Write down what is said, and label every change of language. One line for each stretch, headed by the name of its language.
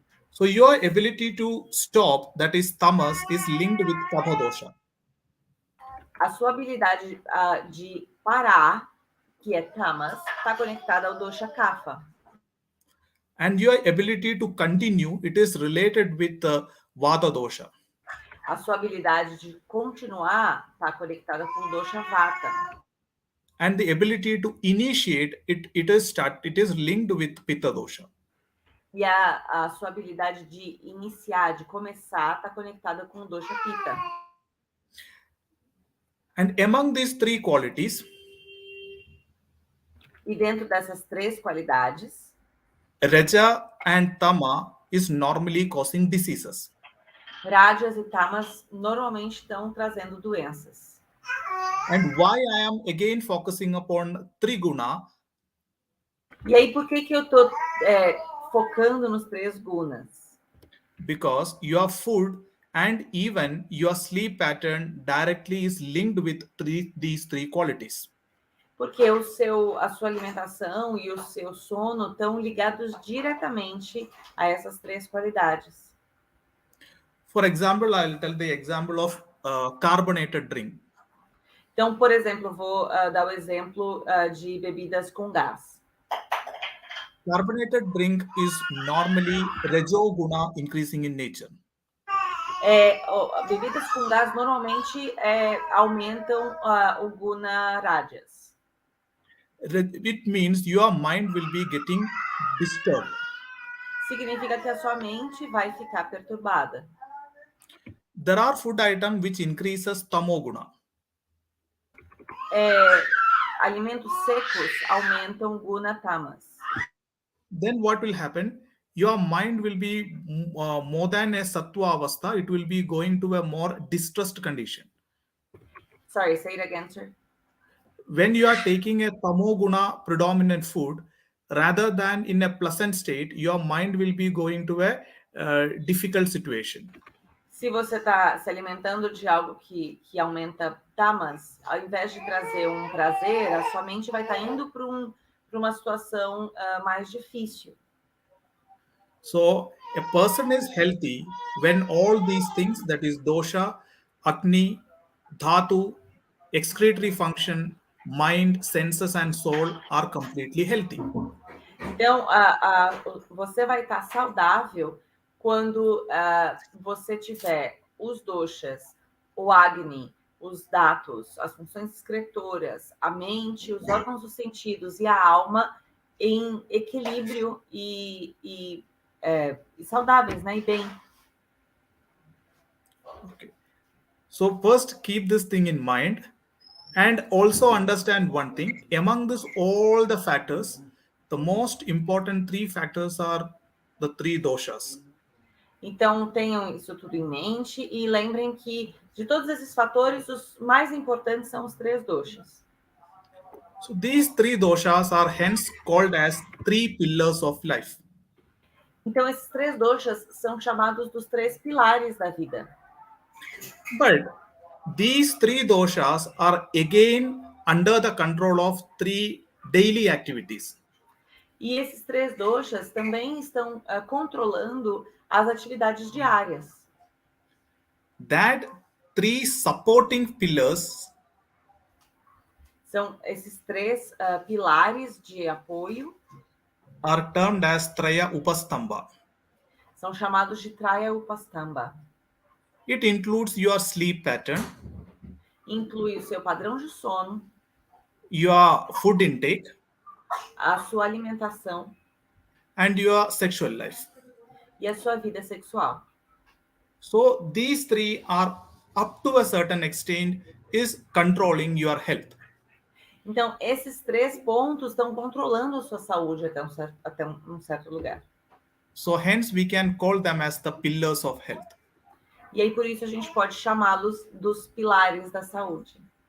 English: So your ability to stop, that is tamas, is linked with kapha dosha.
Portuguese: A sua habilidade de parar, que é tamas, está conectada ao dosha kapha.
English: And your ability to continue, it is related with vata dosha.
Portuguese: A sua habilidade de continuar está conectada com o dosha vata.
English: And the ability to initiate, it is linked with pitta dosha.
Portuguese: E a sua habilidade de iniciar, de começar, está conectada com o dosha pitta.
English: And among these 3 qualities,
Portuguese: e dentro dessas 3 qualidades,
English: raja and tama is normally causing diseases.
Portuguese: rajas e tamas normalmente estão trazendo doenças.
English: And why I am again focusing upon triguna?
Portuguese: E aí, por que eu estou focando nos 3 gunas?
English: Because your food and even your sleep pattern directly is linked with these 3 qualities.
Portuguese: Porque a sua alimentação e o seu sono estão ligados diretamente a essas 3 qualidades.
English: For example, I'll tell the example of carbonated drink.
Portuguese: Então, por exemplo, vou dar o exemplo de bebidas com gás.
English: Carbonated drink is normally rajoguna increasing in nature.
Portuguese: Bebidas com gás normalmente aumentam o guna rajas.
English: It means your mind will be getting disturbed.
Portuguese: Significa que a sua mente vai ficar perturbada.
English: There are food items which increases tamoguna.
Portuguese: Alimentos secos aumentam guna tamas.
English: Then what will happen? Your mind will be more than a sattva avastha. It will be going to a more distressed condition. Sorry, say it again, sir. When you are taking a tamoguna predominant food, rather than in a pleasant state, your mind will be going to a difficult situation.
Portuguese: Se você está se alimentando de algo que aumenta tamas, ao invés de trazer um prazer, a sua mente vai estar indo para uma situação mais difícil.
English: So a person is healthy when all these things, that is dosha, agni, dhatu, excretory function, mind, senses and soul are completely healthy.
Portuguese: Então, você vai estar saudável quando você tiver os doshas, o agni, os dhatus, as funções excretoras, a mente, os órgãos dos sentidos e a alma em equilíbrio e saudáveis, né? E bem.
English: Okay. So first keep this thing in mind and also understand one thing. Among this, all the factors, the most important 3 factors are the 3 doshas.
Portuguese: Então, tenham isso tudo em mente e lembrem que, de todos esses fatores, os mais importantes são os 3 doshas.
English: So these 3 doshas are hence called as 3 pillars of life.
Portuguese: Então, esses 3 doshas são chamados dos 3 pilares da vida.
English: But these 3 doshas are again under the control of 3 daily activities.
Portuguese: E esses 3 doshas também estão controlando as atividades diárias.
English: That 3 supporting pillars
Portuguese: São esses 3 pilares de apoio
English: are termed as Traya Upastamba.
Portuguese: São chamados de Traya Upastamba.
English: It includes your sleep pattern,
Portuguese: Inclui o seu padrão de sono,
English: your food intake,
Portuguese: a sua alimentação
English: and your sexual life.
Portuguese: e a sua vida sexual.
English: So these three are up to a certain extent is controlling your health.
Portuguese: Então, esses 3 pontos estão controlando a sua saúde até um certo lugar.
English: So hence we can call them as the pillars of health.
Portuguese: E aí, por isso, a gente pode chamá-los dos pilares da saúde.